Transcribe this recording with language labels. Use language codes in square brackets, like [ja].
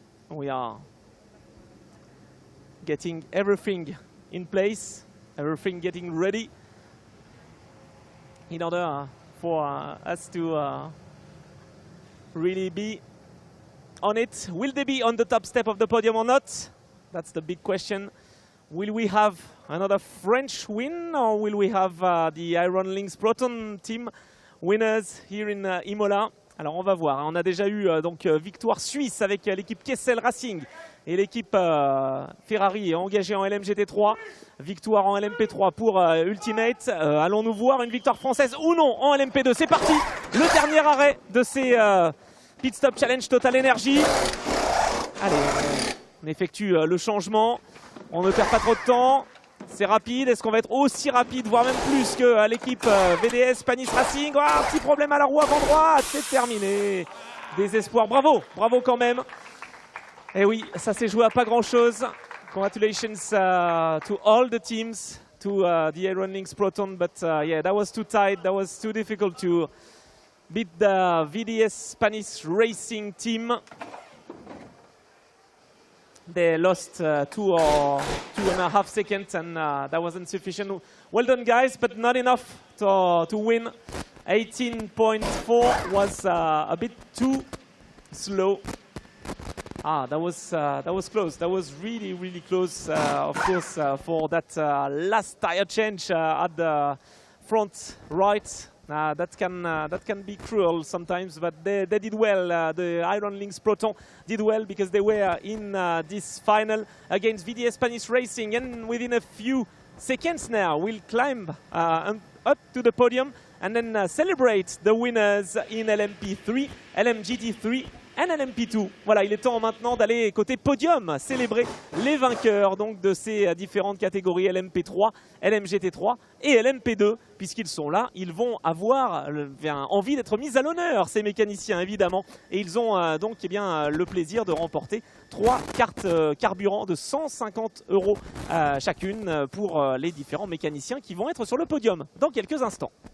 [en] We are getting everything in place, everything getting ready in order for us to really be on it. Will they be on the top step of the podium or not? That's the big question. Will we have another French win, or will we have the Iron Lynx Proton team winners here in Imola? [fr] Alors on va voir. On a déjà eu donc victoire suisse avec l'équipe Kessel Racing et l'équipe Ferrari engagée en LMGT3. Victoire en LMP3 pour Ultimate. Allons-nous voir une victoire française ou non en LMP2? C'est parti. Le dernier arrêt de ces Pit Stop Challenge TotalEnergies. Allez, on effectue le changement. On ne perd pas trop de temps. C'est rapide. Est-ce qu'on va être aussi rapide, voire même plus que l'équipe VDS Spanish Racing? Oh, un petit problème à la roue avant droite. C'est terminé. Désespoir. Bravo. Bravo quand même. Et oui, ça s'est joué à pas grand-chose. [en] Congratulations to all the teams, to the Iron Lynx Proton. But yeah, that was too tight. That was too difficult to beat the VDS Spanish Racing team. They lost 2.5 seconds, and that wasn't sufficient. Well done, guys, but not enough to win. 18.4 was a bit too slow. Ah, that was close. That was really, really close, of course, for that last tire change at the front right. That can be cruel sometimes, but they did well. The Iron Lynx Proton did well because they were in this final against VDS Spanish Racing, and within a few seconds now we'll climb up to the podium and then celebrate the winners in LMP3, LMGT3 and LMP2. [fr] Voilà, il est temps maintenant d'aller côté podium, célébrer les vainqueurs donc de ces différentes catégories LMP3, LMGT3 et LMP2. Puisqu'ils sont là, ils vont avoir envie d'être mis à l'honneur, ces mécaniciens évidemment. Et ils ont donc le plaisir de remporter 3 cartes carburant de 150 € chacune pour les différents mécaniciens qui vont être sur le podium dans quelques instants.